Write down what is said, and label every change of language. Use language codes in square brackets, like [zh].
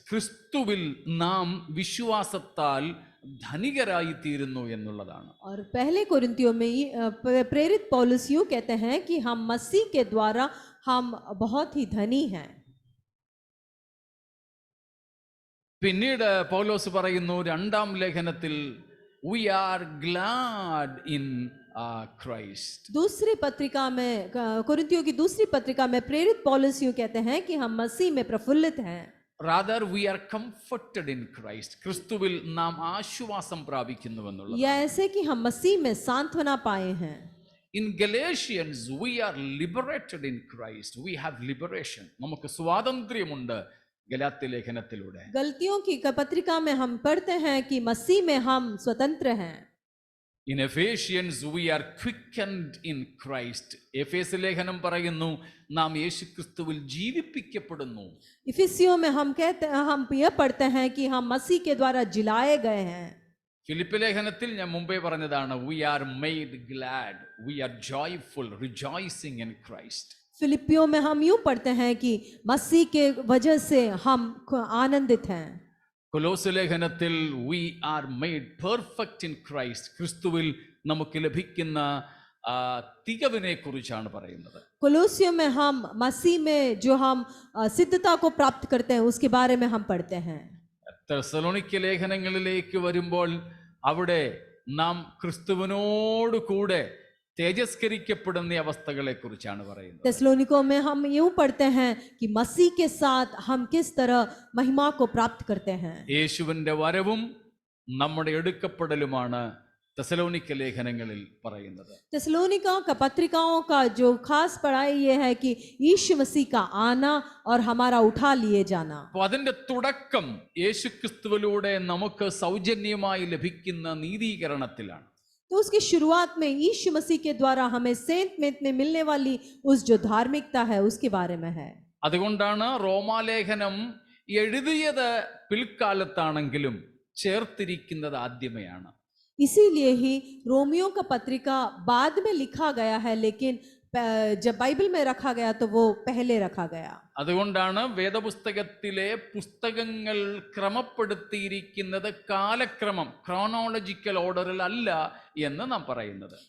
[ml] ക്രിസ്തുവിൽ നാം വിശ്വാസത്താൽ ധനികരായി തീരുന്നു എന്നുള്ളതാണ്. [hi] और पहले कुरिन्तियों में प्रेरित पौलुस यूं कहते हैं कि हम मसीह के द्वारा हम बहुत ही धनी हैं. [ml] പിന്നീട് പൗലോസ് പറയുന്നു രണ്ടാം ലേഖനത്തിൽ [en] we are glad in Christ. [hi] दूसरी पत्रिका में कुरिन्तियों की दूसरी पत्रिका में प्रेरित पौलुस यूं कहते हैं कि हम मसीह में प्रफुल्लित हैं. [en] rather we are comforted in Christ. [ml] ക്രിസ്തുവിൽ നാം ആശ്വാസം പ്രാപിക്കുന്നുവെന്നുള്ളത്. [hi] या ऐसे कि हम मसीह में सांत्वना पाए हैं. [en] in Galatians we are liberated in Christ. we have liberation. [ml] നമുക്ക് സ്വാതന്ത്ര്യമുണ്ട് ഗലാത്യ ലേഖനത്തിലൂടെ. [hi] गलतियों की पत्रिका में हम पढ़ते हैं कि मसीह में हम स्वतंत्र हैं. [en] in Ephesians we are quickened in Christ. [ml] എഫേസ്യ ലേഖനം പറയുന്നു നാം യേശുക്രിസ്തുവിൽ ജീവിപ്പിക്കപ്പെടുന്നു. [hi] इफिसियों में हम यह पढ़ते हैं कि हम मसीह के द्वारा जिलाए गए हैं. [ml] ഫിലിപ്പ് ലേഖനത്തിൽ ഞാൻ മുമ്പേ പറഞ്ഞതാണ് [en] we are made glad. we are joyful, rejoicing in Christ. [hi] फिलिपियों में हम यूं पढ़ते हैं कि मसीह के वजह से हम आनंदित हैं. [ml] കൊലോസ്യ ലേഖനത്തിൽ [en] we are made perfect in Christ. [ml] ക്രിസ്തുവിൽ നമുക്ക് ലഭിക്കുന്ന തികവിനെ കുറിച്ചാണ് പറയുന്നത്. [hi] कोलोसियों में हम मसीह में जो हम सिद्धता को प्राप्त करते हैं उसके बारे में हम पढ़ते हैं. [ml] തെസ്സലോനിക്ക ലേഖനങ്ങളിലേക്ക് വരുമ്പോൾ അവിടെ നാം ക്രിസ്തുവിനോട് കൂടെ തേജസ്കരിക്കപ്പെടുന്ന അവസ്ഥകളെ കുറിച്ചാണ് പറയുന്നത്. [hi] तेस्सलोनिकों में हम यूं पढ़ते हैं कि मसीह के साथ हम किस तरह महिमा को प्राप्त करते हैं. [ml] യേശുവിന്റെ വരവും നമ്മുടെ എടുക്കപ്പെടലുമാണ് തെസ്സലോനിക്ക ലേഖനങ്ങളിൽ പറയുന്നത്. [hi] तेस्सलोनिका का पत्रिकाओं का जो खास पढ़ाई ये है कि यीशु मसीह का आना और हमारा उठा लिए जाना. [ml] അപ്പോൾ അതിന്റെ തുടക്കം യേശുക്രിസ്തുവിലൂടെ നമുക്ക് സൗജന്യമായി ലഭിക്കുന്ന നീതീകരണത്തിലാണ്. [hi] तो उसकी शुरुआत में यीशु मसीह के द्वारा हमें सेंट में मिलने वाली उस जो धार्मिकता है उसके बारे में है. [ml] അതുകൊണ്ടാണ് റോമാലേഖനം എഴുതിയത് പിൽക്കാലത്താണെങ്കിലും ചേർത്തിരിക്കുന്നത് ആദ്യമേയാണ്. [hi] इसीलिए ही रोमियो का पत्रिका बाद में लिखा गया है, लेकिन जब बाइबल में रखा गया तो वो पहले रखा गया. [ml] അതുകൊണ്ടാണ് വേദപുസ്തകത്തിലെ പുസ്തകങ്ങൾ ക്രമപ്പെടുത്തിയിരിക്കുന്നത് കാലക്രമം ക്രോണോളജിക്കൽ ഓർഡറിൽ അല്ല എന്ന് നാം പറയുന്നത്.